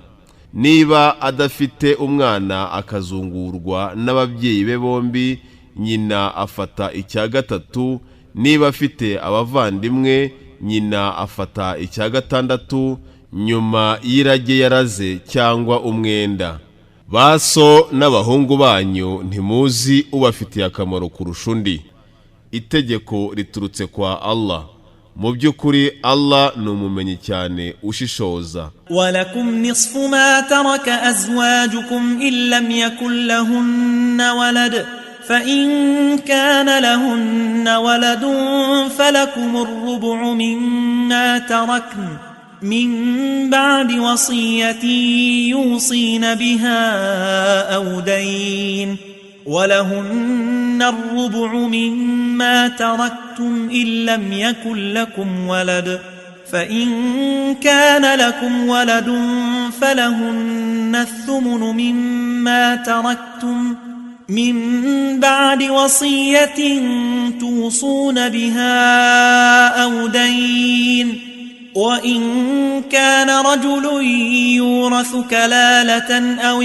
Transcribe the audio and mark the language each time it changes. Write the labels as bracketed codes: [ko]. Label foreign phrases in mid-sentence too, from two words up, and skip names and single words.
[rw] Niba adafite umwana akazungurwa n'ababyeyi be bombi nyina afata 1/3, niba afite abavandimwe nyina afata 1/6 nyuma y'irage yaraze cyangwa umwenda. Baso n'abahungu banyu ntimuzi ubafitiye akamaro kurusha undi. Itegeko riturutse kwa Allah. mu by'ukuri Allah ni umumenyi cyane ushishoza. [ar] ولكم نصف ما ترك أزواجكم إن لم يكن لهن ولد فإن كان لهن ولد فلكم الربع مما تركن من بعد وصية يوصين بها أو دين ولهن الربع مما تركتم إن لم يكن لكم ولد فإن كان لكم ولد فلهن الثمن مما تركتم من بعد وصية توصون بها أو دين وإن كان رجل يورث كلالة